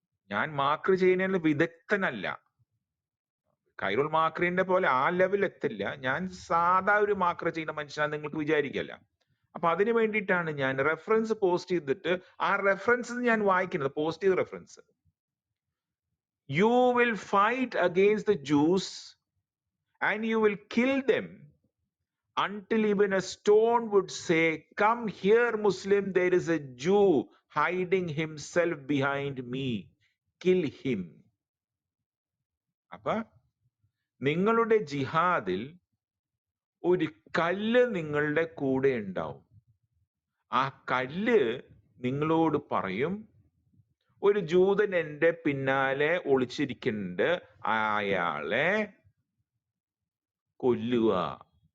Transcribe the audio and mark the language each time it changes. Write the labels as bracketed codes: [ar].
[ml] ഞാൻ മാക്കർ ചെയ്യുന്നതിൽ വിദഗ്ധനല്ല. ഖൈറുൽ മാക്രീന്റെ പോലെ ആ ലെവൽ എത്തില്ല. ഞാൻ സാധാ ഒരു മാക്കർ ചെയ്യുന്ന മനുഷ്യനാണ് നിങ്ങൾക്ക് വിചാരിക്കല്ല. അപ്പൊ അതിന് വേണ്ടിയിട്ടാണ് ഞാൻ റെഫറൻസ് പോസ്റ്റ് ചെയ്തിട്ട് ആ റെഫറൻസ് ഞാൻ വായിക്കുന്നത്, പോസ്റ്റ് ചെയ്ത reference. [en] You will fight against the Jews and you will kill them until even a stone would say, "Come here, Muslim, there is a Jew hiding himself behind me. Kill him." [ml] അപ്പൊ നിങ്ങളുടെ ജിഹാദിൽ ഒരു കല്ല് നിങ്ങളുടെ കൂടെ ഉണ്ടാവും. ആ കല്ല് നിങ്ങളോട് പറയും, ഒരു ജൂതൻ എന്റെ പിന്നാലെ ഒളിച്ചിരിക്കുന്നുണ്ട്, അയാളെ കൊല്ലുക.